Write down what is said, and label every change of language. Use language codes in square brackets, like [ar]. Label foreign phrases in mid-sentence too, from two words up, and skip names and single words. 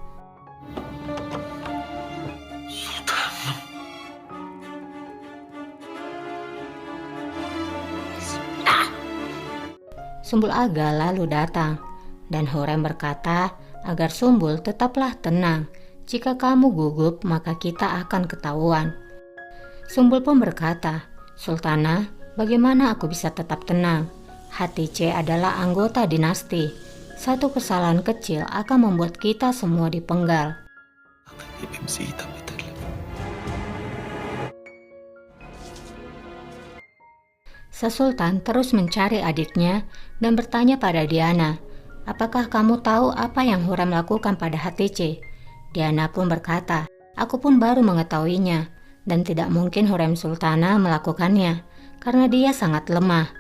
[id] Sumbul Aga lalu datang, dan Hurrem berkata agar Sumbul tetaplah tenang. Jika kamu gugup, maka kita akan ketahuan. Sumbul pun berkata, "Sultanah, bagaimana aku bisa tetap tenang? Hatice adalah anggota dinasti. Satu kesalahan kecil akan membuat kita semua dipenggal." [tr] Hepimizi idam ederler. [id] Sang Sultan terus mencari adiknya dan bertanya pada Diana, "Apakah kamu tahu apa yang Hurrem lakukan pada Hatice?" Diana pun berkata, "Aku pun baru mengetahuinya, dan tidak mungkin Hurrem Sultana melakukannya, karena dia sangat lemah."